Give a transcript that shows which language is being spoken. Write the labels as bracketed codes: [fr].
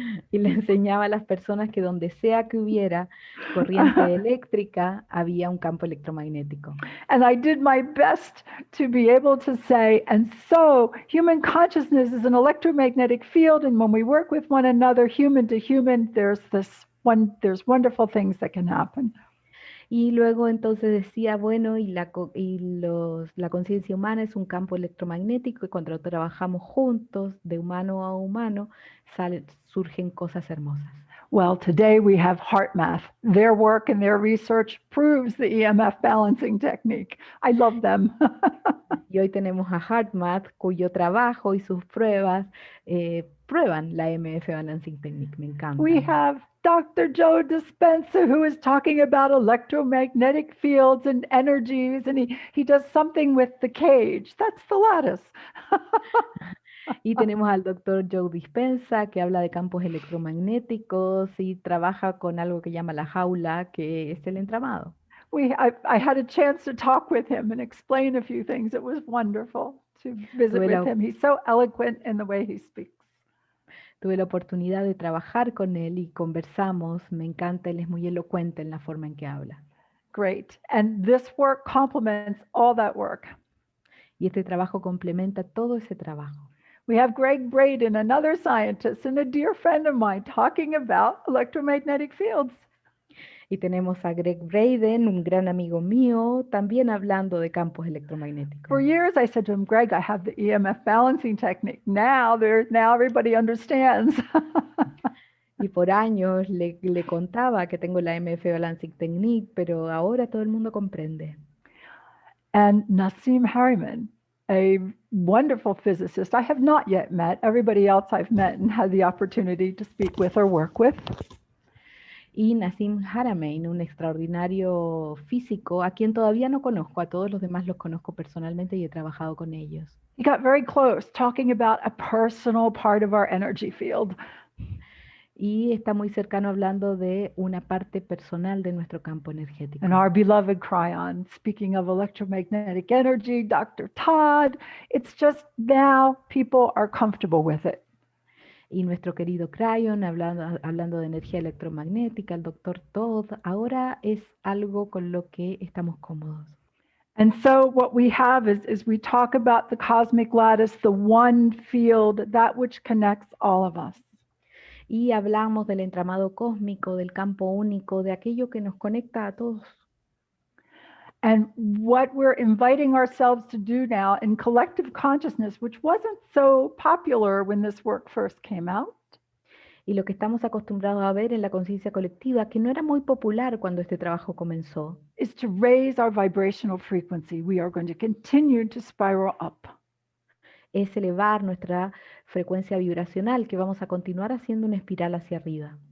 [es] Y le enseñaba a las personas que donde sea que hubiera corriente eléctrica, había un campo electromagnético. [en] And I did my best to be able to say, and so human consciousness is an electromagnetic field, and when we work with one another, human to human, there's wonderful things that can happen. [es] Y luego entonces decía, bueno, la conciencia humana es un campo electromagnético y cuando trabajamos juntos, de humano a humano, surgen cosas hermosas. [en] Well, today we have HeartMath. Their work and their research proves the EMF balancing technique. I love them. [es] Y hoy tenemos a HeartMath, cuyo trabajo y sus pruebas prueban la EMF balancing technique. Me encanta. [en] We have Dr. Joe Dispenza, who is talking about electromagnetic fields and energies, and he does something with the cage. That's the lattice. [es] Y tenemos al doctor Joe Dispenza, que habla de campos electromagnéticos y trabaja con algo que llama la jaula, que es el entramado. [en] I had a chance to talk with him and explain a few things. It was wonderful to visit with him. He's so eloquent in the way he speaks. [es] Tuve la oportunidad de trabajar con él y conversamos. Me encanta, él es muy elocuente en la forma en que habla. [en] Great. And this work complements all that work. [es] Y este trabajo complementa todo ese trabajo. [en] We have Greg Braden, another scientist and a dear friend of mine, talking about electromagnetic fields. [es] Y tenemos a Greg Braden, un gran amigo mío, también hablando de campos electromagnéticos. [en] For years, I said to him, Greg, I have the EMF balancing technique. Now everybody understands. [es] Y por años le contaba que tengo la MF Balancing Technique, pero ahora todo el mundo comprende. [en] And Nassim Harriman, a wonderful physicist I have not yet met. Everybody else I've met and had the opportunity to speak with or work with. [es] Y Nassim Haramein, un extraordinario físico a quien todavía no conozco, a todos los demás los conozco personalmente y he trabajado con ellos. [en] He got very close, talking about a personal part of our energy field. [es] Y está muy cercano hablando de una parte personal de nuestro campo energético. [en] And our beloved Cryon, speaking of electromagnetic energy, Dr. Todd, it's just now people are comfortable with it. [es] Y nuestro querido Cryon, hablando de energía electromagnética, el doctor Todd, ahora es algo con lo que estamos cómodos. [en] And so what we have is we talk about the cosmic lattice, the one field, that which connects all of us. [es] Y hablamos del entramado cósmico, del campo único, de aquello que nos conecta a todos. [en] And what we're inviting ourselves to do now in collective consciousness, which wasn't so popular when this work first came out, [es] Y lo que estamos acostumbrados a ver en la conciencia colectiva, que no era muy popular cuando este trabajo comenzó, [en] is to raise our vibrational frequency. We are going to continue to spiral up. [es] es elevar nuestra frecuencia vibracional, que vamos a continuar haciendo una espiral hacia arriba.